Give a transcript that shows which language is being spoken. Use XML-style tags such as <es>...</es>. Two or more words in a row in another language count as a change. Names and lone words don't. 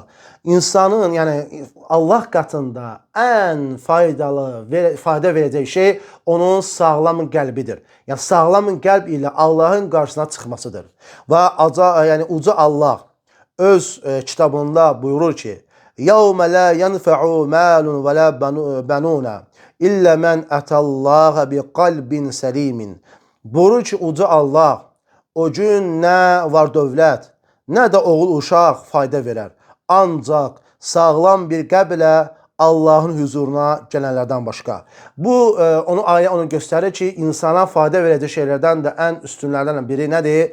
<az>İnsanın, yəni Allah qatında ən fayda verəcək şey onun sağlam qəlbidir. Yəni sağlam qəlb ilə Allahın qarşısına çıxmasıdır. Və yəni uca Allah öz kitabında buyurur ki:</az> <ar>"يوم لا ينفع مال ولا بنون إلا من أتى الله بقلب سليم."</ar> <az>Buyurur ki, uca Allah o gün nə var dövlət, nə də oğul uşaq fayda verər. Ancaq sağlam bir qəlblə Allahın huzuruna gələnlərdən başqa. Bu ayə onu göstərir ki, insana fayda verəcək şeylərdən də ən üstünlərdən biri nədir?</az>